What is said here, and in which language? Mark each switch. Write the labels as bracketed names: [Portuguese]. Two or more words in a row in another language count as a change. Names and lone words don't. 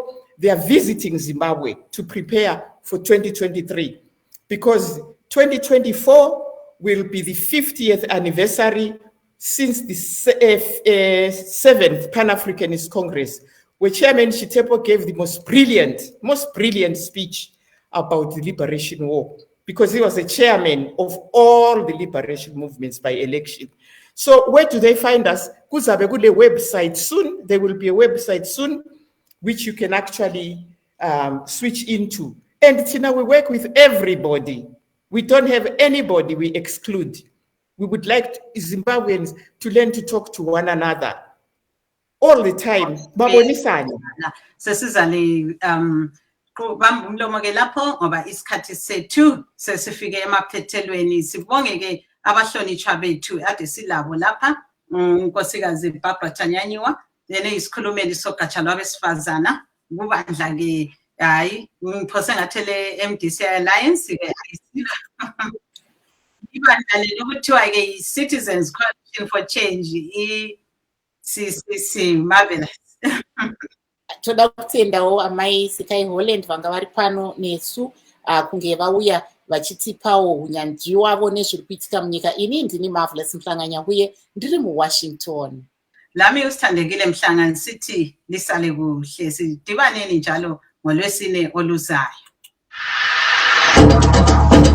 [English] They are visiting Zimbabwe to prepare for 2023, because 2024 will be the 50th anniversary since the 7th Pan-Africanist Congress, where Chairman Chitepo gave the most brilliant speech about the liberation war, because he was the chairman of all the liberation movements by election. So where do they find us? [North Ndebele] Kuzabe kule [English] website soon. There will be a website soon, which you can actually switch into. And Tina, we work with everybody. We don't have anybody we exclude. We would like Zimbabweans to learn to talk to one another all the time. [North Ndebele] Babonisani. Sesizani bamba umlomo ke lapho ngoba isikhathi sethu sesifike emaphethelweni. Sibonge ke abahlonitshwa bethu ade silabo lapha, unkosikazi Barbara Tanyanyiwa, yena isikhulumeli sogatsha lwabesifazana kubandla ke hayi ngiphose ngathi le MDC Alliance ke ibandla lokuthiwa ke Citizens Coalition for Change, CCC. Marvellous. [Shona] Toda kutsendawo amai Sekai Holland vanga vari pano nesu kunge vauya vachitipawo unyanzvi wavo nezviri kuitika munyika. Ini ndini Marvellous Mhlanga Nyahuye ndiri muWashington. [North Ndebele] Lami usithandekile Mhlanga nsithi lisale kuhle, sidibaneni njalo ngoLwesine oluzayo.